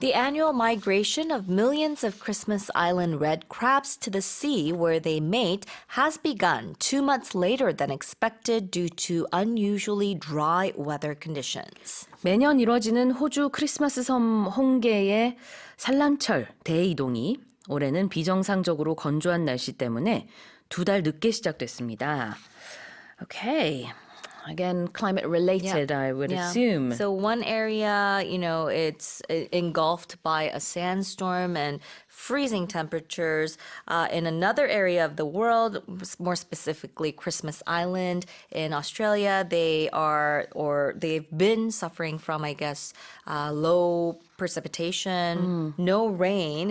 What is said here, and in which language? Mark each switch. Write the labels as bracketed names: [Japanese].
[English] The annual migration of millions of Christmas Island red crabs to the sea where they mate has begun 2 months later than expected due to unusually dry weather conditions. [Korean] 매년 이뤄지는 호주 크리스마스섬 홍게의 산란철 대이동이 올해는 비정상적으로 건조한 날씨 때문에 2달 늦게 시작됐습니다. [English] Okay. Again, climate related, I would assume. So one area, it's engulfed by a sandstorm and freezing temperatures. In another area of the world, more specifically Christmas Island in Australia, they've been suffering from, I guess, low precipitation, no rain.